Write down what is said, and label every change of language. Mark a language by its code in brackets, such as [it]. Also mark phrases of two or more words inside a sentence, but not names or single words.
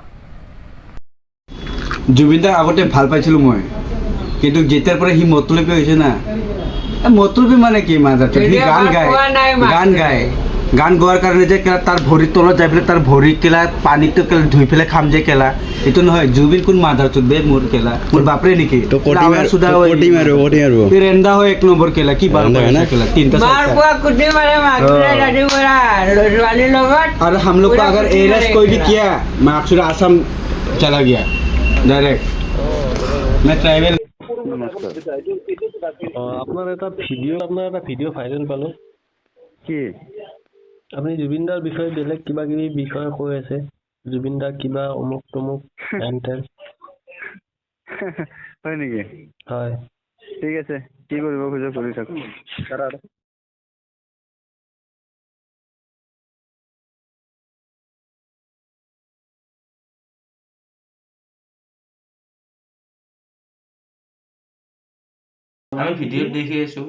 [as] জুবিন দাক আগতে ভাল পাইছিলো মই কিন্তু যেতিয়াৰ পৰা সি মতলবী হৈছে না মতলবী মানে কি মাদাৰ চুদ সি গান গোৱাৰ কাৰণে যে তাৰ ভৰিৰ তলত যাই পেলাই তাৰ ভৰি কেলা পানীটো কেলা ধুই পেলাই খাম যে কেলা এইটো নহয় জুবিন কোন মাদাৰ চুদবে মোৰ কেলা মোৰ বাপৰে নেকি ৰেন্দা হয় 1 নম্বৰ কেলা কি বাৰ না কেলা তিনটা [hi] और हम लोग को अगर एरेस्ट कोई भी किया मैं अक्सर आसाम चला गया डायरेक्ट मैं ट्राइबल [as] আপনার এটা ভিডিও ভাইরাল পালো কি আপনি জুবিন দাৰ বিষয়ে বেলেগ কিবা কিবি বিষয় কৈ আছে জুবিন দা কিবা অমুক তমুক এণ্টেল হয় নেকি হয় ঠিক আছে কি কৰিব খোজো কৰি থাক আমি ভিডিঅ'ত দেখি আছো